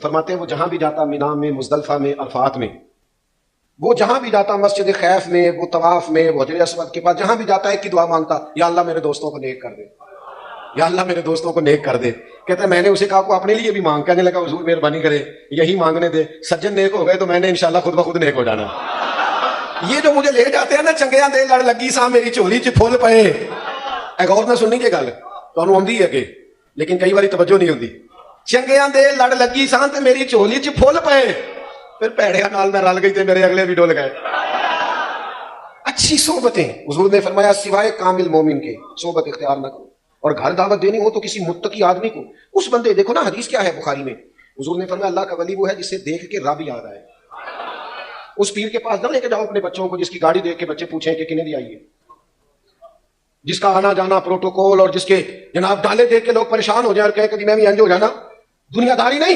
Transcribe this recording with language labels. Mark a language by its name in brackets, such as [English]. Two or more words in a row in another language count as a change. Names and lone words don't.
[Urdu] فرماتے ہیں وہ جہاں بھی جاتا، مینا میں، مزدلفہ میں، عرفات میں، وہ جہاں بھی جاتا، مسجد خیف میں، وہ طواف میں، وہ حجر اسود کے پاس، جہاں بھی جاتا ایک کی دعا مانگتا، یا اللہ میرے دوستوں کو نیک کر دے، یا اللہ میرے دوستوں کو نیک کر دے۔ کہتے ہیں میں نے اسے کہا کو اپنے لیے بھی مانگ، کہنے لگا حضور مہربانی کرے یہی مانگنے دے، سجن نیک ہو گئے تو میں نے انشاءاللہ خود بخود نیک ہو جانا۔ یہ جو مجھے لے جاتے ہیں نا، [Punjabi] چنگیاں دے لڑ لگی سا میری چولی چ پھول پئے، ایک اور نہ سننی کے گل تانوں آندی ہے کہ، لیکن کئی باری توجہ نہیں ہوندی، چنگیاں دے لڑ لگی سان تے میری چولی چ پھول پئے، پھر پیڑیاں نال میں رل گئی تے میرے اگلے بھی ڈول گئے۔ [Urdu] اچھی صحبتیں، حضور نے فرمایا سوائے کامل مومن کے صحبت اختیار نہ کرو، اور گھر دعوت دینی ہو تو کسی متقی آدمی کو، اس بندے، دیکھو نا حدیث کیا ہے بخاری میں، حضور نے فرمایا اللہ کا ولی وہ ہے جسے دیکھ کے رب یاد آئے۔ اس پیر کے پاس نہ لے کے جاؤ اپنے بچوں کو جس کی گاڑی دیکھ کے بچے پوچھیں کہ [Punjabi] کنے دی آئی ہے، [Urdu] جس کا آنا جانا پروٹوکول، اور جس کے جناب ڈالے دیکھ کے لوگ پریشان ہو جائیں اور کہے کہ [Punjabi] میں بھی انج ہو جانا، [Urdu] دنیا داری نہیں۔